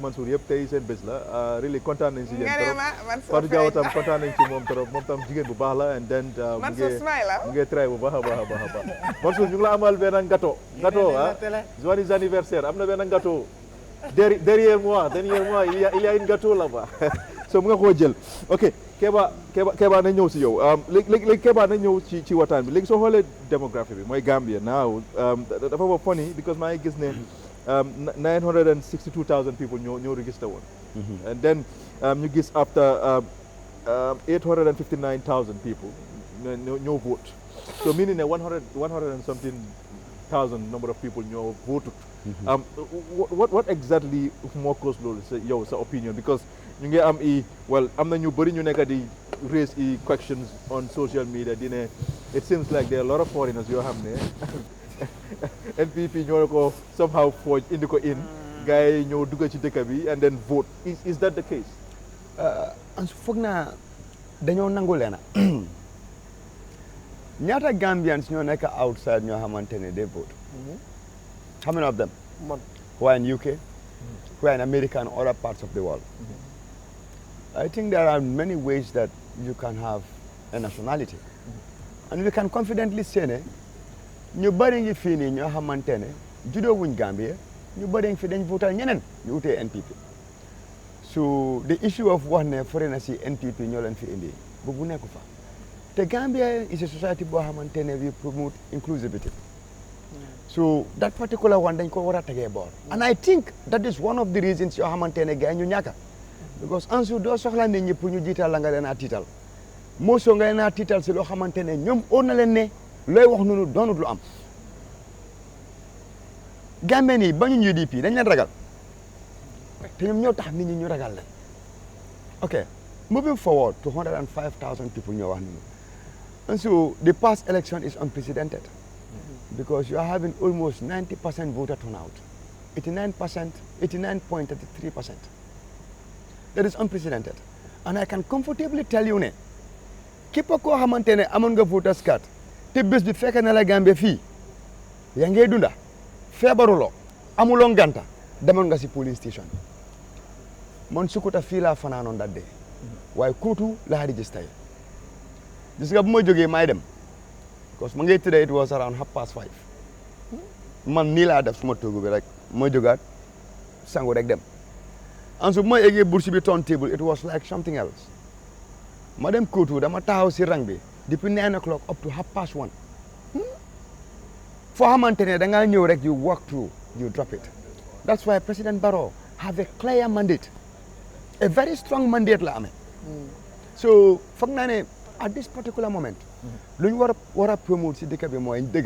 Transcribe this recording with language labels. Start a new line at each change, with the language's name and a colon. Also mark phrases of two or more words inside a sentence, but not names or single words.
Wolof: Mansour yëpp tey seen bés la really kontaan nañ si yéen trop Fatou Diawo tam kontaan nañ ci moom trop moom tam jigéen bu baax la
English: and then
Wolof: mu ngi try bu baax a baax Mansour ñu ngi la amal benn gâteau
French: joyeux anniversaire
Wolof: am na benn gâteau
French: derrière moi il y a une gâteau là-bas
Wolof: so mu nga koo jël ok Keba na ñëw si yow léegi Keba na ñëw ci waxtaan bi léegi soo xoolee démographie bi mooy Gambia now dafa ba
English: funny because
Wolof: maa ngi gis ne
English: 962,000 people ñoo register woon and then
Wolof: ñu gis
English: after 859,000 people ñoo vote so meaning ne 100 and something thousand number of people ñoo voted what exactly moo cause
Wolof: loolu yow sa
English: opinion because
Wolof: ñu ngi am na ñu bëri ñu nekk di
English: raise questions on social media
Wolof: di ne
English: it seems like there are a lot of foreigners
Wolof: yoo xam ne NPP ñoo ko somehow forge indi ko in gars yi ñoo dugg ci dëkk bi
English: and then vote is that the case
Wolof: foog naa dañoo nangu leena ñaata
English: Gambians
Wolof: ñoo nekk
English: outside
Wolof: ñoo xamante ne
English: they vote how many of them who are in UK who are in America and other parts of the world I think there are many ways that you can have a nationality and we can confidently say
Wolof: ne ñu bëri ngi fii nii ñoo xamante ne juddoo wuñ Gambia ñu bëri ngi fi dañ votal ñeneen ñu utee NPP
English: so the issue of
Wolof: wax ne foreigners si NPP ñoo leen fi indi bu nekku fa te
English: Gambia is a society
Wolof: boo xamante ne
English: we promote inclusivity so that particular one
Wolof: dañ ko war a tegee boor
English: and I think that is one of the reasons
Wolof: yoo xamante ne gars ñu ñàkka because Ansu doo soxla nit ñi pour ñu jiital la nga leen a tiital moo soo nga leen a tiital si loo xamante ne ñoom óor na leen ne looy wax noonu doonut lu am Gambien yi bañu UDP dañ leen ragal te ñoom ñoo tax nit ñi ñu ragal leen
English: ok moving forward to 105,000 people ñoo wax noonu and so the past election is unprecedented because you are having almost 90% voter turnout 89.33%. That is unprecedented and I can comfortably tell you
Wolof: ne képp koo xamante ne amoon nga
English: voters card
Wolof: te bés bi fekk na la
English: Gambia
Wolof: fii yaa ngee dunda feebaruloo amuloo nganta demoon nga si police station man Sukuta fii laa fanaanoon
English: that day
Wolof: waaye Kutu laa register gis nga bu ma jógee may dem because ma ngay tëddee
English: it was around 5:30
Wolof: man nii laa def suma toogu bi rek ma jógaat sangu rek dem and so bu ma eggee bourse bi turntable
English: it was like something else
Wolof: ma dem Kutu dama taxaw si rang bi depuis
English: 9 o'clock up to 1:30
Wolof: foo xamante ne da ngaa ñëw rek
English: you walk through you drop it that's why President Barrow have a clear mandate a very strong mandate
Wolof: la amee so foog naa ne
English: at this particular moment
Wolof: lu ñu war a promote si dëkk bi mooy dëgga